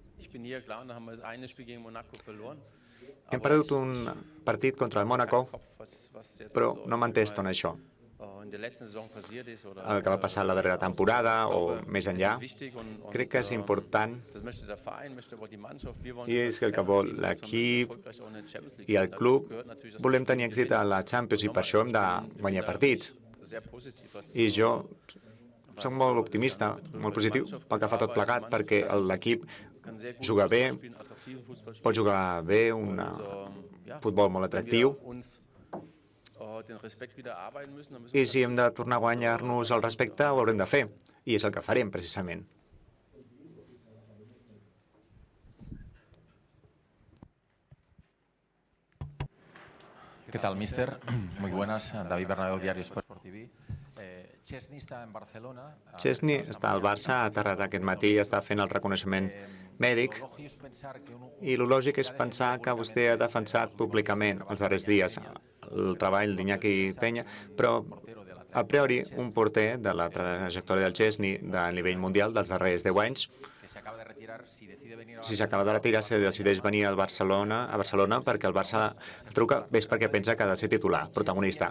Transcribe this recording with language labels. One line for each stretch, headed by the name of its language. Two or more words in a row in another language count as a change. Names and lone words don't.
German: bin hier, klar, und dann haben wir das eine Spiel gegen Monaco verloren.
Catalan: Hem perdut un partit contra el Mónaco, però no m'ha entès tot això.
German: In der letzten Saison passiert ist oder
Catalan: El que va passar la darrera temporada o més enllà, crec que és important
German: das möchte der Verein, möchte aber die Mannschaft. Wir wollen
Catalan: i és el que vol l'equip i el club. Volem tenir èxit a la Champions i per això hem de guanyar partits.
German: sehr positiv, was
Catalan: I jo soc molt optimista, molt positiu pel que fa tot plegat, perquè l'equip juga bé, pot jugar bé, un futbol molt atractiu,
German: den Respekt wieder arbeiten müssen, dann müssen
Catalan: i si hem de tornar a guanyar-nos el respecte, ho haurem de fer, i és el que farem, precisament.
Spanish: ¿Qué tal, mister? Muy buenas. David Bernabéu, Diario Sport TV. Chesney está en Barcelona.
Catalan: Chesney està al Barça, ha aterrat aquest matí, està fent el reconeixement mèdic, i el lògic és pensar que vostè ha defensat públicament els darrers dies el treball d'Iñaki Peña, però a priori un porter de la trajectòria del Chesney de nivell mundial dels darrers 10 anys, si s'acaba de retirar, si decideix venir a Barcelona perquè el Barça el truca, és perquè pensa que ha de ser titular, protagonista.